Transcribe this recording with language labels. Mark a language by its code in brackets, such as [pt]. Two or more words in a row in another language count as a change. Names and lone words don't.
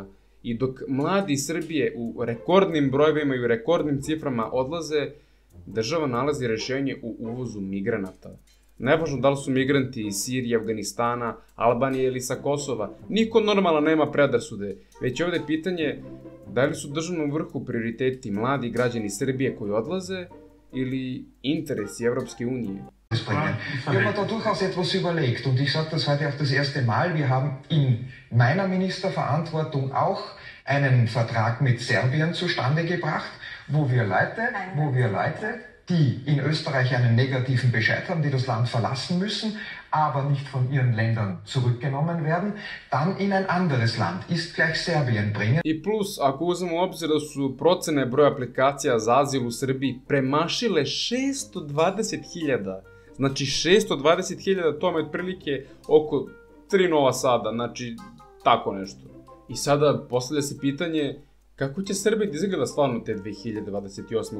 [sr] I dok mladi iz Srbije u rekordnim brojevima i u rekordnim ciframa odlaze, država nalazi rešenje u uvozu migranata. Nevažno da li su migranti iz Sirije, Afganistana, Albanije ili sa Kosova, niko normalno nema predrasude, već je ovde pitanje da li su državnom vrhu prioriteti mladi građani Srbije koji odlaze ili interesi Evropske unije. [de] Ich habe mir da durchaus etwas überlegt und ich sage das heute auch das erste Mal. Wir haben in meiner Ministerverantwortung auch einen Vertrag mit Serbien zustande gebracht, wo wir Leute, die in Österreich einen negativen Bescheid haben, die das Land verlassen müssen, aber nicht von ihren Ländern zurückgenommen werden, dann in ein anderes Land, ist gleich Serbien bringen. [sr] I plus, ako uzmemo u obzir da su procene broja aplikacija za azil u Srbiji premašile 620.000, znači 620.000, to je otprilike oko 3 Nova Sada, znači tako nešto. I sada postavlja se pitanje kako će Srbija da izgleda stvarno te 2028.